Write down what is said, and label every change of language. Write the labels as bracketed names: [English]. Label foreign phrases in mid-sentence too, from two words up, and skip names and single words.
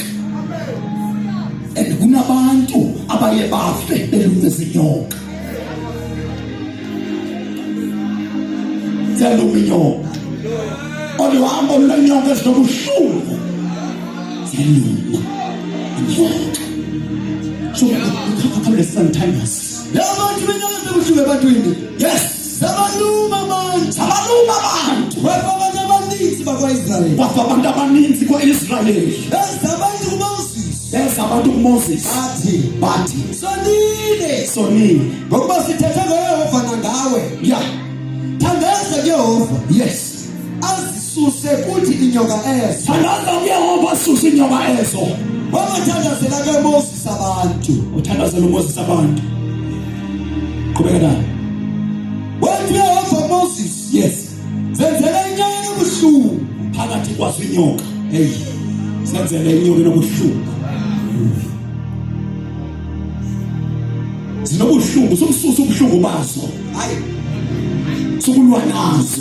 [Xhosa] And kunabantu abaye bafe belunywe zinyoka. Ziyaluma inyoka. Oluhambo lwenyoka ezibuhlungu. Ziyaluma inyoka. [English] So come sometimes. [Xhosa] Labantu banyaza ubuhlungu ebantwini. [English] Yes. [Xhosa] Zabaluma abantu. Wafa abantu abaninzi bakwa-Israyeli. Wafa abantu abaninzi kwa-Israyeli. Abantu kuMoses. Abantu kuMoses. Bathi. Sonile. Ngokuba sithethe ngoYehova nangawe. [English] Yeah. [Xhosa] Thandaza kuYehova. [English] Yes. [Xhosa] Azisuse kuthi inyoka ezo. Thandaza kuYehova asuse inyoka ezo. Wabathandazela kuMoses abantu. Uthandazela uMoses abantu. Qhubeka nayo. Wathi uYehova Moses. [English] Yes. [Xhosa] Zenzela inyoka ebuhlungu phakathi kwazo inyoka. Hey. Senzele inyoka enobuhlungu. Zinobuhlungu, somsusa ubuhlungu bazo. Hayi. Sokulwa nazo.